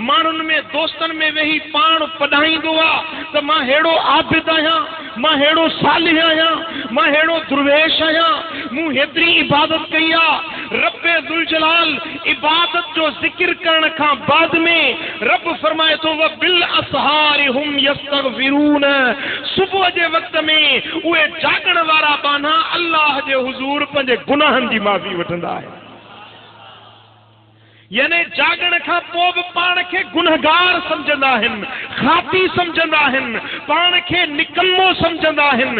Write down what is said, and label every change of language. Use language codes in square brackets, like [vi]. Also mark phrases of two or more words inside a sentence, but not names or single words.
[sd] माण्हुनि में, दोस्तनि में वेही पाण पढ़ाईंदो आहे त मां हेड़ो आबिद आहियां, मां हेड़ो सालिह आहियां, मां हेड़ो दुर्वेश आहियां, मूं हेतिरी इबादत कई आहे। रब्बे ज़ुल जलाल इबादत जो ज़िक्र करण खां बाद में रब फरमाए थो, [ar] وبالأسحار هم يستغفرون, [sd] सुबुह जे वक़्त में उहे जागण वारा बाना अल्लाह जे हुजूर पंहिंजे गुनाहनि जी माफ़ी वठंदा आहिनि। यानी जागण खां पोइ बि पाण खे गुनहगार सम्झंदा आहिनि, खाती सम्झंदा आहिनि, पाण खे निकम्मो सम्झंदा आहिनि।